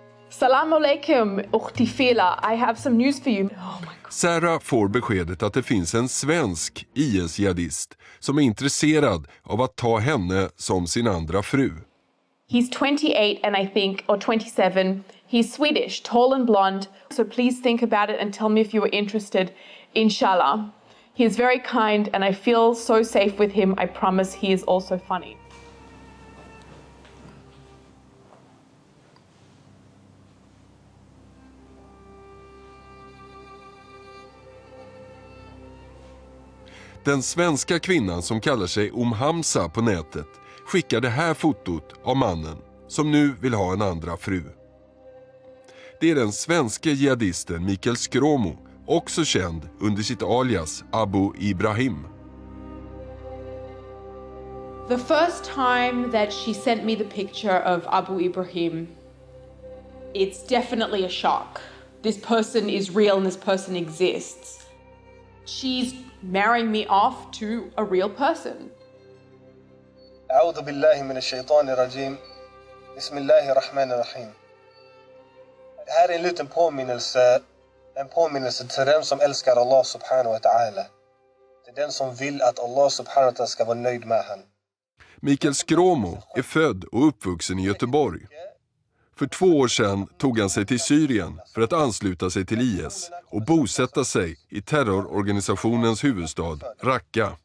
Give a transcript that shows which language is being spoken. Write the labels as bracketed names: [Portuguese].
[Arabic] Salam alaikum, ukhti [English] Fela. I have some news for you. Oh my God. [Swedish] Sarah får beskedet att det finns en svensk IS-jihadist som är intresserad av att ta henne som sin andra fru. [English] He's 28 and I think, or 27. He's Swedish, tall and blonde. So please think about it and tell me if you are interested, inshallah. He is very kind and I feel so safe with him. I promise he is also funny. [Swedish] Den svenska kvinnan som kallar sig Hamza på nätet skickar det här fotot av mannen som nu vill ha en andra fru. Det är den svenska jihadisten Mikael Skråmo, också känd under sitt alias Abu Ibrahim. [English] The first time that she sent me the picture of Abu Ibrahim, it's definitely a shock. This person is real and this person exists. She's marrying me off to a real person. [Arabic] أعوذ بالله من الشيطان الرجيم. بسم الله الرحمن الرحيم. [Swedish] Det här är en liten påminnelse till den som älskar Allah subhanahu wa ta'ala. Till den som vill att Allah subhanahu wa ta'ala ska vara nöjd med han. Mikael Skråmo är född och uppvuxen i Göteborg. För 2 år sedan tog han sig till Syrien för att ansluta sig till IS och bosätta sig i terrororganisationens huvudstad, Raqqa.